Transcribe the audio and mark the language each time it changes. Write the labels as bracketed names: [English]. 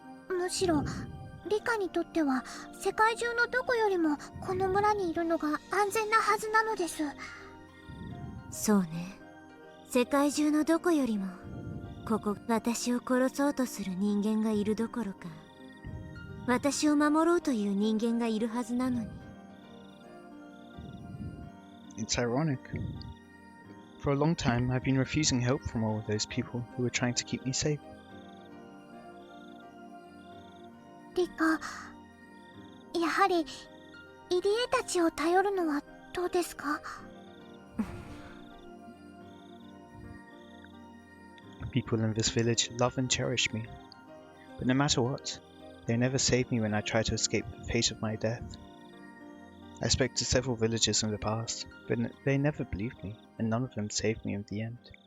[Japanese] むしろリカにとっては世界中のどこよりもこの村にいるのが安全なはずなのです。そうね、世界中のどこよりもここ、私を殺そうとする人間がいるどころか、私を守ろうという人間がいるはずなのに。 [English] It's ironic. For a long time, I've been refusing help from all of those people who were trying to keep me safe. [Japanese] リカ、やはり入江たちを頼るのはどうですか？ [English] People in this village love and cherish me, but no matter what, they never save me when I try to escape the fate of my death. I spoke to several villagers in the past, but they never believed me, and none of them saved me in the end.